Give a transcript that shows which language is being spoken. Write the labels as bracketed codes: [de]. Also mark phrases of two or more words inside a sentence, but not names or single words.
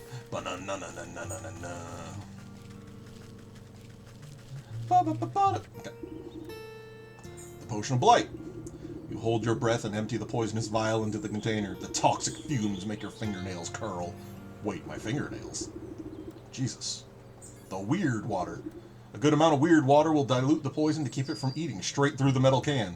[en] Ba-na-na-na-na-na-na-na. Ba-ba-ba-ba-da. Okay. The Potion of Blight. You hold your breath and empty the poisonous vial into the container. The toxic fumes make your fingernails curl. Wait, my fingernails? Jesus. The weird water. A good amount of weird water will dilute the poison to keep it from eating straight through the metal can.